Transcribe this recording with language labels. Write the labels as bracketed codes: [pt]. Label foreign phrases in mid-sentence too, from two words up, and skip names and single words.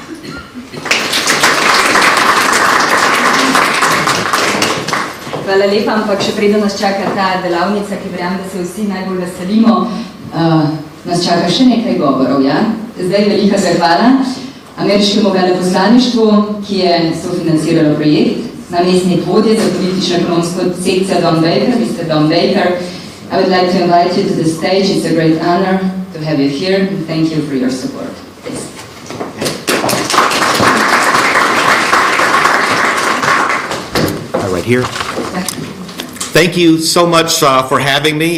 [sl] Hvala lepa, ampak še preden nas čaka ta delavnica, ki verjamem, da se vsi najbolj veselimo, nas čaka še nekaj govorov, ja? Zdaj velika zahvala ameriškemu veleposlaništvu, ki je sofinanciralo projekt, namestnik vodje za politično-ekonomsko sekcijo Don Baker, Mr. Don Baker. [en] I would like to invite you to the stage. It's a great honor to have you here, and thank you for your support. Please. Right here. Thank you so much for having me.